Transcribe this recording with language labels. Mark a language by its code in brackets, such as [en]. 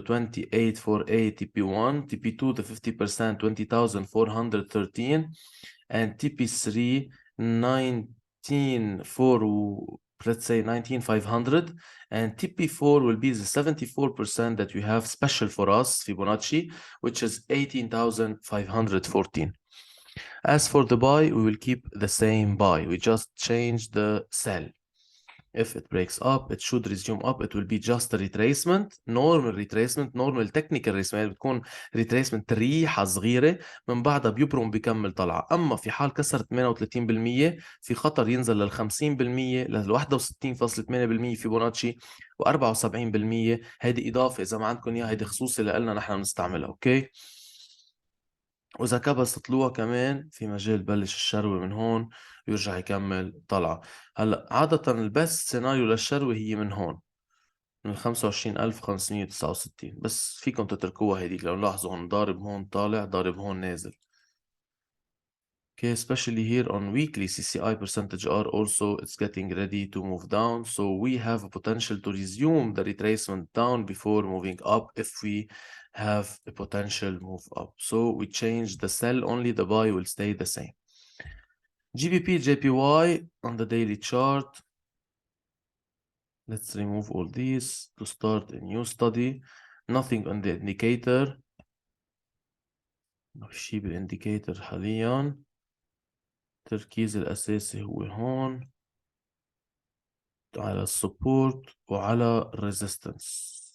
[en] 2848 TP1, TP2 the 50%, 20,413, and TP3 19,400, let's say 19,500, and TP4 will be the 74% that we have special for us, Fibonacci, which is 18,514. As for the buy, we will keep the same buy. We just change the sell. If it breaks up, it should resume up. It will be just a retracement, normal technical retracement. [ar] بتكون retracement ريحة صغيرة من بعدها بيبرم بيكمل طلعة. أما في حال كسر 38% في خطر ينزل لل 50%، لل 61.8% فيبوناتشي، و74%. هيدي إضافة إذا ما عندكم إياها، هيدي خصوصي لنا نحن بنستعملها. أوكي. وإذا كبس طلوع كمان في مجال بلش الشروة من هون ويرجع يكمل طلعة. عادة البست سيناريو للشروة هي من هون، من 25,569، بس فيكم تتركوها هيديك. لو نلاحظوا هون ضارب هون طالع، ضارب هون نازل. [en] Okay, especially here on weekly CCI percentage are also, it's getting ready to move down. So we have a potential to resume the retracement down before moving up if we have a potential move up. So we change the sell, only the buy will stay the same. GBP, JPY on the daily chart. Let's remove all these to start a new study. Nothing on the indicator. [ar] نمشي بالإنديكيتر حاليا. التركيز الأساسي هو هون على السبورت وعلى الريزيستنس.